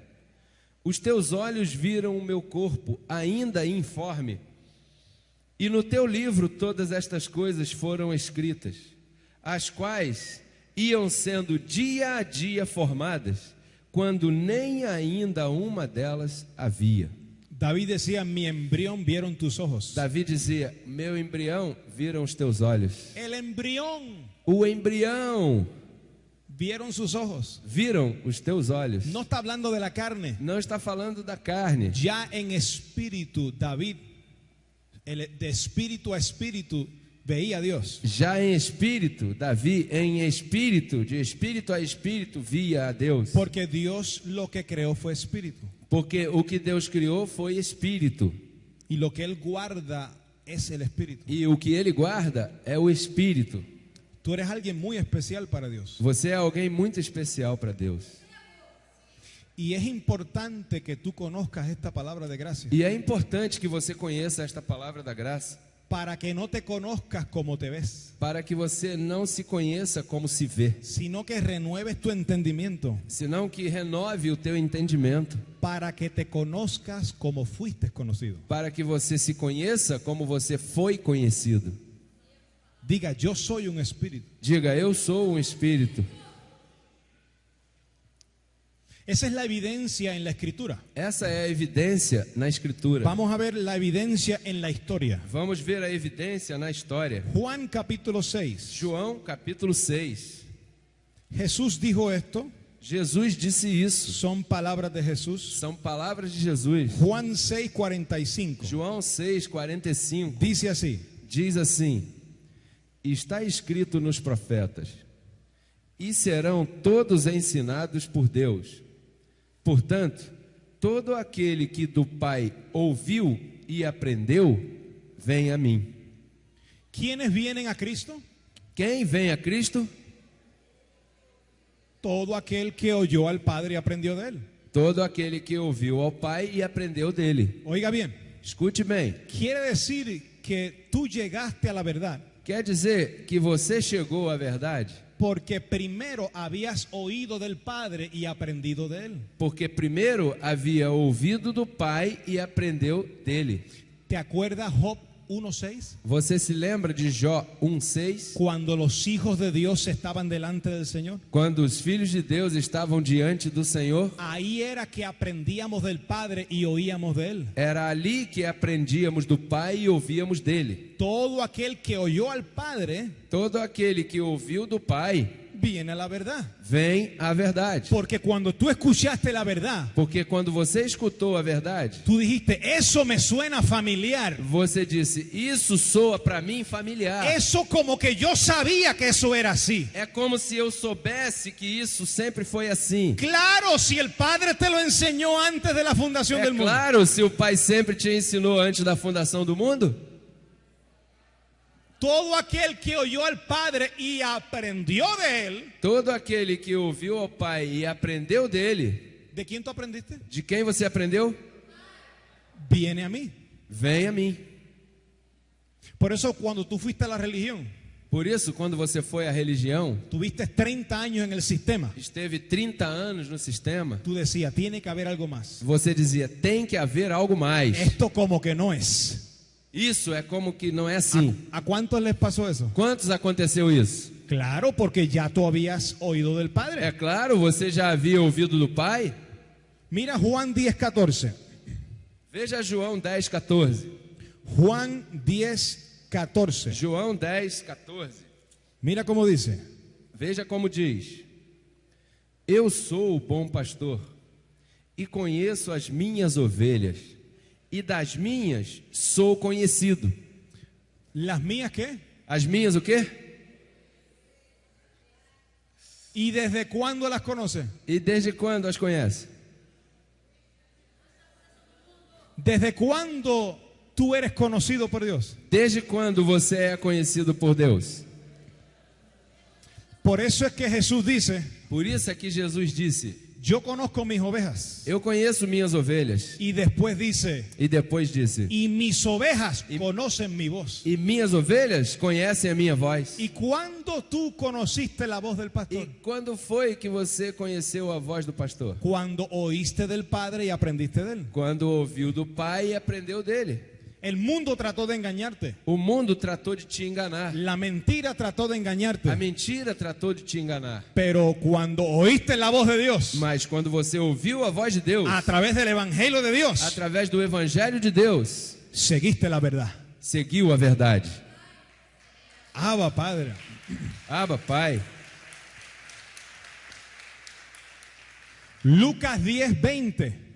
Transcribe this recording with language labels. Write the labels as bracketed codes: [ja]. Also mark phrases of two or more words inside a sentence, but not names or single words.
[pt] Os teus olhos viram o meu corpo ainda informe, e no teu livro todas estas coisas foram escritas, as quais iam sendo dia a dia formadas, quando nem ainda uma delas havia. [es] David decía: mi embrión vieron tus ojos. [pt] Davi dizia: meu embrião viram os teus olhos. [es] El embrión [pt] O embrião [es] vieron sus ojos. [pt] viram os teus olhos. [es] No está hablando de la carne. [pt] Não está falando da carne. [es] Ya en espíritu, David, de espíritu a espíritu, veía a Dios. [pt] Já em espírito, Davi, em espírito, de espírito a espírito, via a Deus. [es] Porque Dios lo que creó fue espíritu. [pt] Porque o que Deus criou foi espírito. [es] Y lo que Él guarda es el espíritu. [pt] E o que ele guarda é o espírito. [es] Tú eres alguien muy especial para Dios. [pt] Você é alguém muito especial para Deus. [es] Y es importante que tú conozcas esta palabra de gracia. [pt] E é importante que você conheça esta palavra da graça, [es] Para que no te conozcas como te ves, [pt] para que você não se conheça como se vê, [es] sino que renueves tu entendimiento, [pt] senão que renove o teu entendimento, [es] para que te conozcas como fuiste conocido. [pt] para que você se conheça como você foi conhecido. [es] Diga: yo soy un espíritu. [pt] Diga: eu sou um espírito. [es] Esa es la evidencia en la escritura. [pt] Essa é a evidência na Escritura. [es] Vamos a ver la evidencia en la historia. [pt] Vamos ver a evidência na história. [es] Juan capítulo 6. [pt] João capítulo 6. [es] Jesús dijo esto. [pt] Jesus disse isso. [es] Son palabras de Jesús. [pt] São palavras de Jesus. [es] Juan 6:45. [pt] João 6:45 [es] Dice así: [pt] diz assim: está escrito nos profetas, e serão todos ensinados por Deus. Portanto, todo aquele que do Pai ouviu e aprendeu, vem a mim. [es] ¿Quiénes vienen a Cristo? [pt] Quem vem a Cristo? [es] Todo aquel que oyó al Padre y aprendió de Él. [pt] Todo aquele que ouviu ao Pai e aprendeu dele. [es] Oiga bien, [pt] Escute bem. [es] quiere decir que tú llegaste a la verdad [pt] Quer dizer que você chegou à verdade [es] porque primero habías oído del Padre y aprendido de Él. [pt] porque primeiro havia ouvido do Pai e aprendeu dele. [es] ¿Te acuerdas Job 1:6? [pt] Você se lembra de Jó 1:6? [es] Cuando los hijos de Dios estaban delante del Señor. [pt] Quando os filhos de Deus estavam diante do Senhor, [es] Ahí era que aprendíamos del Padre y oíamos de Él. [pt] era ali que aprendíamos do Pai e ouvíamos dele. [es] Todo aquel que oyó al Padre [pt] Todo aquele que ouviu do Pai [es] viene a la verdad. [pt] vem à verdade. [es] Porque cuando tú escuchaste la verdad, [pt] Porque quando você escutou a verdade, [es] tú dijiste: eso me suena familiar. [pt] você disse: isso soa para mim familiar. [es] Eso como que yo sabía que eso era así. [pt] É como se eu soubesse que isso sempre foi assim. [es] Claro, si el Padre te lo enseñó antes de la fundación [pt] É [es] del mundo. [pt] claro, se o Pai sempre te ensinou antes da fundação do mundo. [es] Todo aquel que oyó al Padre y aprendió de Él. [pt] Todo aquele que ouviu ao Pai e aprendeu dele, [es] ¿De quién tú aprendiste? [pt] de quem você aprendeu? [es] Viene a mí. [pt] Vem a mim. [es] Por eso cuando tú fuiste a la religión, [pt] Por isso, quando você foi à religião, [es] tuviste 30 años en el sistema, [pt] esteve 30 anos no sistema, [es] tú decías: tiene que haber algo más. [pt] você dizia: tem que haver algo mais. [es] Esto como que no es. [pt] Isso é como que não é assim. [es] ¿A cuántos les pasó eso? [pt] Quantos aconteceu isso? [es] Claro, porque ya tú habías oído del Padre. [pt] É claro, você já havia ouvido do Pai. [es] Mira Juan 10:14. [pt] Veja João 10:14. [es] Juan 10, 14. [pt] João 10, 14. [es] Mira cómo dice. [pt] Veja como diz: Eu sou o bom pastor e conheço as minhas ovelhas, e das minhas sou conhecido. [es] ¿Las mías qué? [pt] As minhas o quê? [es] ¿Y desde cuándo las conoce? [pt] E desde quando as conhece? [es] ¿Desde cuándo tú eres conocido por Dios? [pt] Desde quando você é conhecido por Deus? [es] Por eso es que Jesús dice, [pt] Por isso é que Jesus disse: [es] yo conozco mis ovejas. [pt] Eu conheço minhas ovelhas. [es] Y después dice, [pt] E depois disse: [es] y mis ovejas conocen mi voz. [pt] E minhas ovelhas conhecem a minha voz. [es] ¿Y cuándo tú conociste la voz del [pt] E [es] pastor? [pt] quando foi que você conheceu a voz do pastor? [es] Cuando oíste del Padre y aprendiste de él. [pt] Quando ouviu do Pai e aprendeu dele. [es] El mundo trató de engañarte. [pt] O mundo tratou de te enganar. [es] La mentira trató de engañarte. [pt] A mentira tratou de te enganar. [es] Pero cuando oíste la voz de Dios, [pt] Mas quando você ouviu a voz de Deus, [es] a través del Evangelio de Dios, [pt] através do Evangelho de Deus, [es] seguiste la verdad. [pt] seguiu a verdade. [es] Abba, Padre. [pt] Abba, Pai. [es] Lucas 10:20.